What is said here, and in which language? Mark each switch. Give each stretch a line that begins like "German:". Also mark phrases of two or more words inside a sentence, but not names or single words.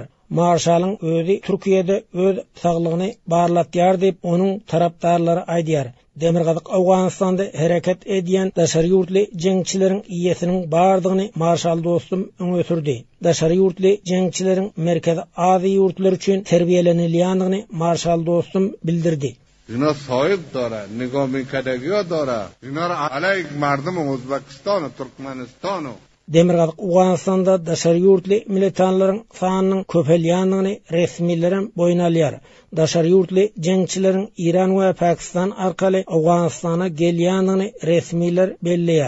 Turkmen: Marşalyň özi Türkiýede öz saglygyny barlatýar diýip onuň tarapdarlary aýdýar. Demirgazyk Awganystanda hereket edýän daşary ýurtly jeňçileriň iýesiniň bardygyny Marşal dostum öňe sürdi. Daşary ýurtly jeňçileriň Merkezi Aziýa ýurtlary üçin terbiýelenilýändigini Marşal dostum bildirdi.
Persian: اینا صاحب داره، نگاه میکردگی ها داره. اینا را علیه مردم Özbekistan و Türkmenistan.
Turkmen: Demirgazyk Awganystanda daşary ýurtly militanlaryň sanynyň köpelýändigini resmiýlerim boýun alýar. Daşary ýurtly jeňçileriň Iran we Pakistan arkaly Awganystana gelýändigini resmiýler belleýär.